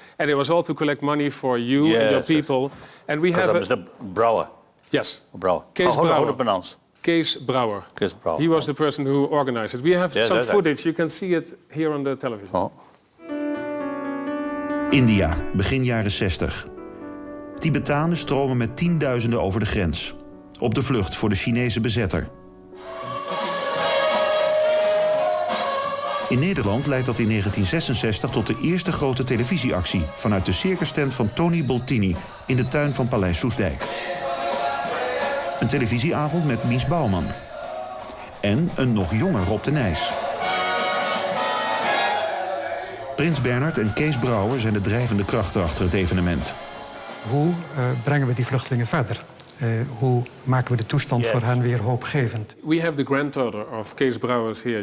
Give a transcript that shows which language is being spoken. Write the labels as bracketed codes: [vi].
[en] And it was all to collect money for you and your people. And we have Mr. Brouwer. Yes. Brouwer. Kees Brouwer. How to pronounce? Kees Brouwer. Kees Brouwer. He was the person who organized it. We have some footage. You can see it here on the television. [nl] India, begin jaren 60. Tibetanen stromen met tienduizenden over de grens. Op de vlucht voor de Chinese bezetter. In Nederland leidt dat in 1966 tot de eerste grote televisieactie vanuit de circustent van Tony Boltini in de tuin van Paleis Soesdijk. Een televisieavond met Mies Bouwman. En een nog jonger Rob de Nijs. Prins Bernhard en Kees Brouwer zijn de drijvende krachten achter het evenement. Hoe brengen we die vluchtelingen verder? Hoe maken we de toestand voor hen weer hoopgevend? [en] We have the granddaughter of Kees Brouwer here.